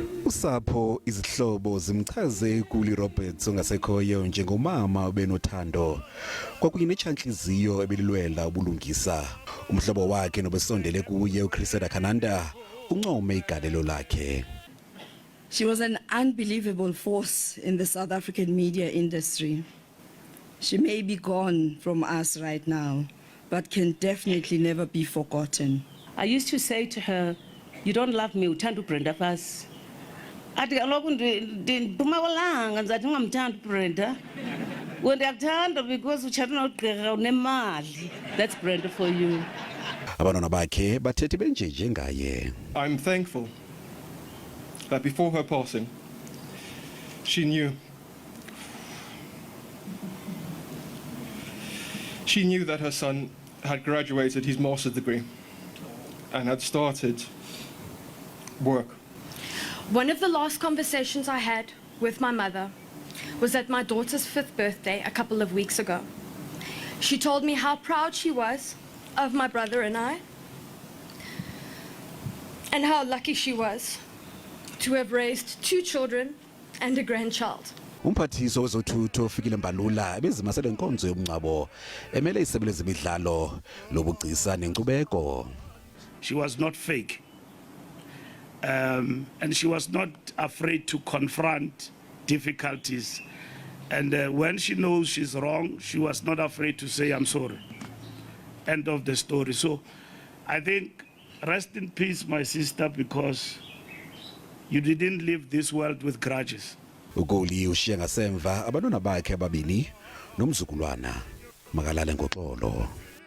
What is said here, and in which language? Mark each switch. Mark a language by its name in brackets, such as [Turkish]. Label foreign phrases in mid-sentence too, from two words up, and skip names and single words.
[Xhosa] Usapho Izihlobo zimchaze uKuli Roberts ongasekhoyo njengomama obenothando kwakunye netshanhliziyo ebelilwela ubulungisa. Umhlobo wakhe nobesondele kuye uChriseda Khananda uncome igalelo lakhe. [English] She was an unbelievable force in the South African media industry. She may be gone from us right now, but can definitely never be forgotten. I used to say to her, "You don't love me, [Xhosa] uthanda uBrenda first." Athi kaloku ndiphuma kwalanga ndizathi ungamthandi uBrenda. Ndiyakuthanda because utshata nogqirha unemali. [English] That's Brenda for you. [Xhosa] Abantwana bakhe bathethe benjenje ngaye. [English] I'm thankful that before her passing, she knew that her son had graduated his master's degree and had started work. One of the last conversations I had with my mother was at my daughter's 5th birthday a couple of weeks ago. She told me how proud she was of my brother and I, and how lucky she was to have raised 2 children and a grandchild. [Xhosa] Umphathiso wezothutho Fikile Mbalula ebezimasele inkonzo yomncwabo emele isebe lezemidlalo lobugcisa nenkcubeko. [English] She was not fake, and she was not afraid to confront difficulties, and when she knows she's wrong, she was not afraid to say I'm sorry. End of the story. So I think rest in peace, my sister, because you didn't leave this world with grudges. [Xhosa] uKuli ushiya ngasemva abantwana bakhe ababini nomzukulwana makalale ngoxolo.